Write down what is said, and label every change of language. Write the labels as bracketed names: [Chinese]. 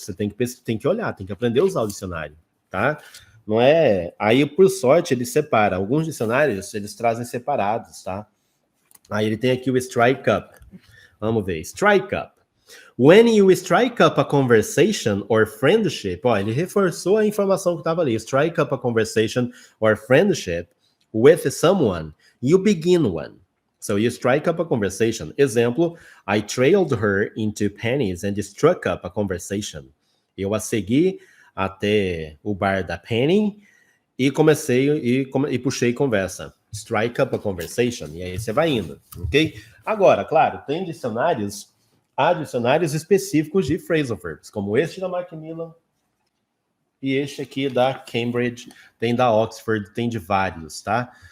[Portuguese] Você tem que olhar, tem que aprender a usar o dicionário, tá? Não é. Aí, por sorte, ele separa. Alguns dicionários eles trazem separados, tá? Aí ele tem aqui o strike up. Vamos ver. Strike up. [English] When you strike up a conversation or friendship, [Portuguese] ele reforçou a informação que estava ali. [English] Strike up a conversation or friendship with someone, you begin one. So you strike up a conversation. [Portuguese] Exemplo, [English] I trailed her into Penny's and struck up a conversation. [Portuguese] Eu a segui até o bar da Penny e comecei e puxei conversa. [English] Strike up a conversation. [Portuguese] E aí você vai indo, ok? Agora, claro, tem dicionários. Há dicionários específicos de phrasal verbs, como este da Macmillan e este aqui da Cambridge, tem da Oxford, tem de vários, tá?